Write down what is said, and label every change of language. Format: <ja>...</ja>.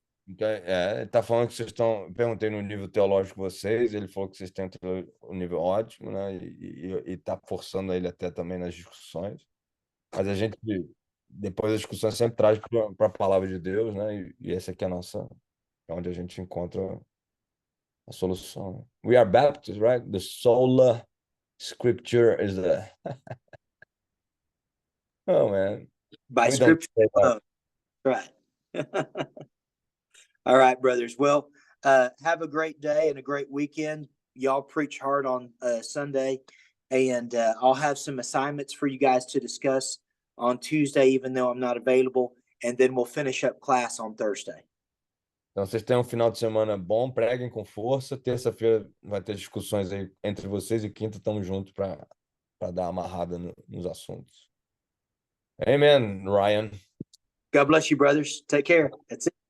<pt>Então, ele tá falando que vocês estão. Perguntei no nível teológico vocês, ele falou que vocês têm um nível ótimo, né? E tá forçando ele até também nas discussões. Mas a gente, depois da discussão, sempre traz para a palavra de Deus, né? E essa aqui é onde a gente encontra a solução.</pt> <en>We are Baptists, right? The sola scripture is the. Oh, man. By scripture. Right. All right, brothers. Well, have a great day and a great weekend. Y'all preach hard on Sunday, and I'll have some assignments for you guys to discuss on Tuesday, even though I'm not available, and then we'll finish up class on Thursday.</en> <pt>Então, vocês tenham um final de semana bom, preguem com força. Terça-feira vai ter discussões aí entre vocês e quinta estamos juntos para dar amarrada nos assuntos.</pt> <en>Amen, Ryan. God bless you, brothers. Take care. That's it.</en>